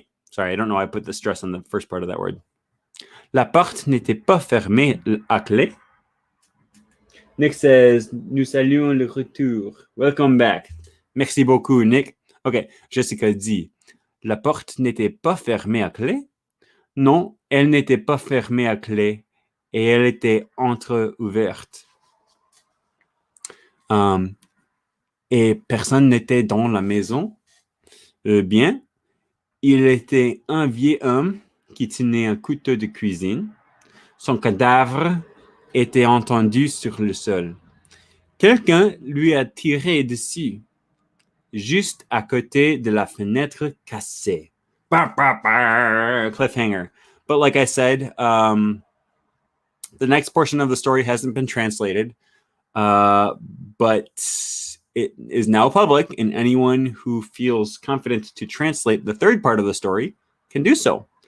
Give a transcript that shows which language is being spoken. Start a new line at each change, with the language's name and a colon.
English: Sorry, I don't know why I put the stress on the first part of that word.
French: La porte n'était pas fermée à clé.
English: Nick says,
French: nous saluons le retour.
English: Welcome back.
French: Merci beaucoup, Nick. OK, Jessica dit, la porte n'était pas fermée à clé? Non, elle n'était pas fermée à clé et elle était entre-ouverte. Et personne n'était dans la maison. Bien, il était un vieux homme qui tenait un couteau de cuisine. Son cadavre était entendu sur le sol. Quelqu'un lui a tiré dessus, juste à côté de la fenêtre cassée.
English: Cliffhanger. But like I said, the next portion of the story hasn't been translated, but it is now public, and anyone who feels confident to translate the third part of the story can do so.